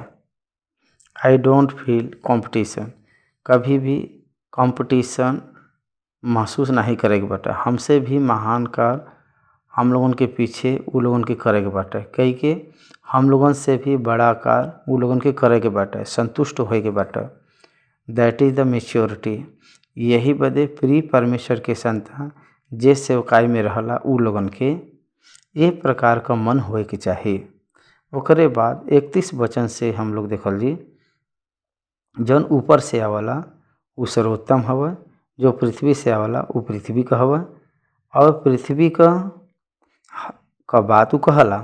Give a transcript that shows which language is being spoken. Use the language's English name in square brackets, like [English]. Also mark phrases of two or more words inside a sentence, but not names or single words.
[English] I don't feel competition, [Bhojpuri] कभी भी कंपटीशन महसूस नहीं करे के बाटे। हमसे भी महान कार हम लोगों के पीछे वो लोगों के करे के बाटे। कई के हम लोगों से भी बड़ा कार वो लोगों के करे के बाटे, संतुष्ट होए के बाटे। [English] That is the maturity. [Bhojpuri] यही बदे प्री परमेश्वर के संतान जे सेवकाई में रहला उ लोगन के ये प्रकार का मन होए के चाहिए। ओकरे बाद 31 वचन से हम लोग देखल जी, जौन ऊपर से आवला वो सर्वोत्तम हवा, जो पृथ्वी से आवला वो पृथ्वी का हवा और पृथ्वी का बात उ कहला।